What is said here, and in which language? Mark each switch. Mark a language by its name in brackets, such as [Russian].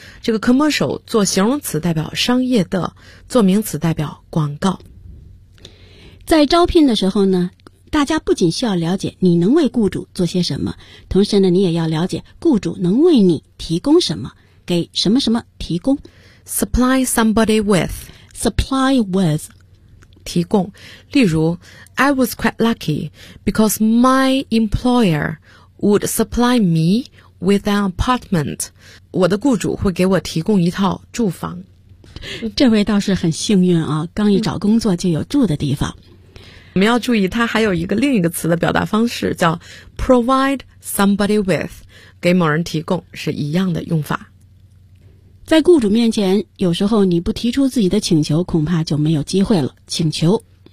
[Chinese] 这个 commercial 做形容词代表商业的，做名词代表广告。在招聘的时候呢，大家不仅需要了解你能为雇主做些什么，同时呢，你也要了解雇主能为你提供什么，给什么什么提供。 [English] Supply somebody with. [Chinese] 提供，例如 [English] I was quite lucky because my employer would supply me with an apartment， [Chinese] 我的雇主会给我提供一套住房。这位倒是很幸运啊，刚一找工作就有住的地方。我们要注意它还有一个另一个词的表达方式叫 [English] provide somebody with， [Chinese] 给某人提供是一样的用法。在雇主面前，有时候你不提出自己的请求，恐怕就没有机会了。请求